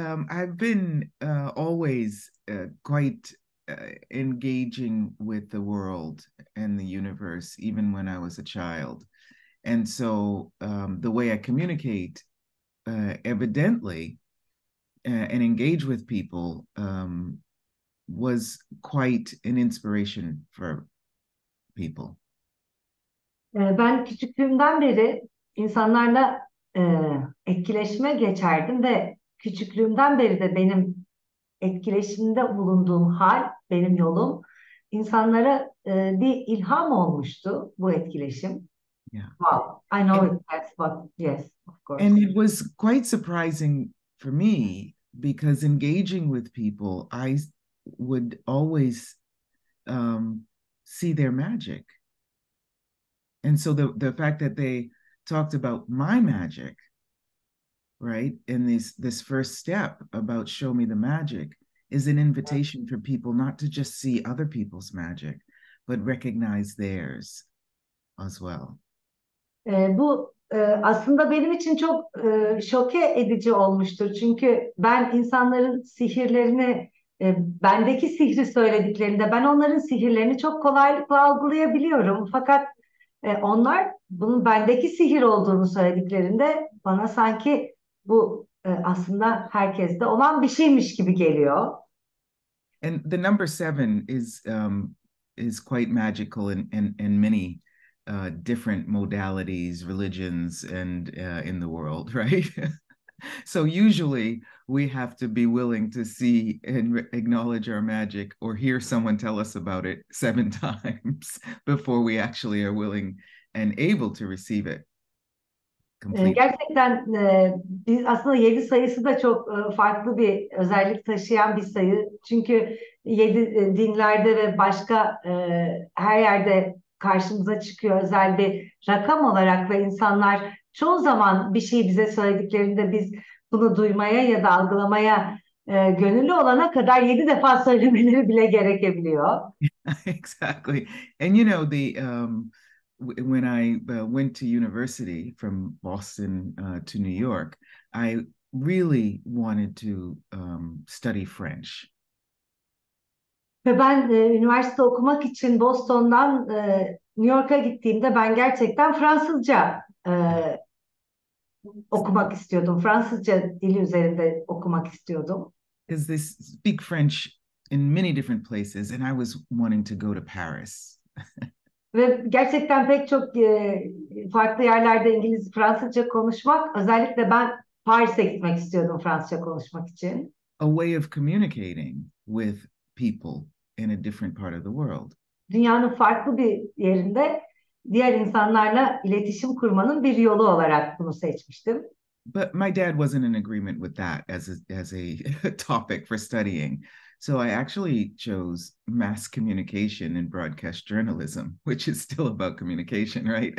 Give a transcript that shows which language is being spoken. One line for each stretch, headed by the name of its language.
English: I've been always quite engaging with the world and the universe, even when I was a child. And so the way I communicate evidently and engage with people was quite an inspiration for people.
Turkish: Ben küçüklüğümden beri insanlarla etkileşime geçerdim ve küçüklüğümden beri de benim etkileşimde bulunduğum hal, benim yolum insanlara bir ilham olmuştu bu etkileşim.
English: Yeah. Wow, I know it, that's what, yes, of course. And it was quite surprising for me because engaging with people, I would always see their magic. And so the fact that they talked about my magic, right, in this first step about show me the magic is an invitation for people not to just see other people's magic, but recognize theirs as well.
Turkish: Bu aslında benim için çok şoke edici olmuştur. Çünkü ben insanların sihirlerini, bendeki sihri söylediklerinde ben onların sihirlerini çok kolaylıkla algılayabiliyorum. Fakat onlar bunun bendeki sihir olduğunu söylediklerinde bana sanki bu aslında herkeste olan bir şeymiş gibi geliyor.
English: And the number 7 is quite magical in many different modalities, religions, and in the world, right? So usually we have to be willing to see and acknowledge our magic or hear someone tell us about it 7 times before we actually are willing and able to receive it completely.
Turkish: Gerçekten biz aslında 7 sayısı da çok farklı bir özellik taşıyan bir sayı. Çünkü 7 dinlerde ve başka her yerde karşımıza çıkıyor özel bir rakam olarak ve insanlar çoğu zaman bir şey bize söylediklerinde biz bunu duymaya ya da algılamaya gönüllü olana kadar 7 defa söylemeleri bile gerekebiliyor.
English: Exactly. And you know, when I went to university from Boston to New York, I really wanted to study French.
Turkish: Ve ben üniversite okumak için Boston'dan New York'a gittiğimde ben gerçekten Fransızca okumak istiyordum. Fransızca dili üzerinde okumak istiyordum.
English: Because they speak French in many different places, and I was wanting to go to Paris.
Turkish: Ve gerçekten pek çok farklı yerlerde Fransızca konuşmak, özellikle ben Paris'e gitmek istiyordum Fransızca konuşmak için.
English: A way of communicating with people in a different part of the world.
Turkish: Dünyanın farklı bir yerinde diğer insanlarla iletişim kurmanın bir yolu olarak bunu seçmiştim.
English: But my dad wasn't in agreement with that as a topic for studying. So I actually chose mass communication and broadcast journalism, which is still about communication, right?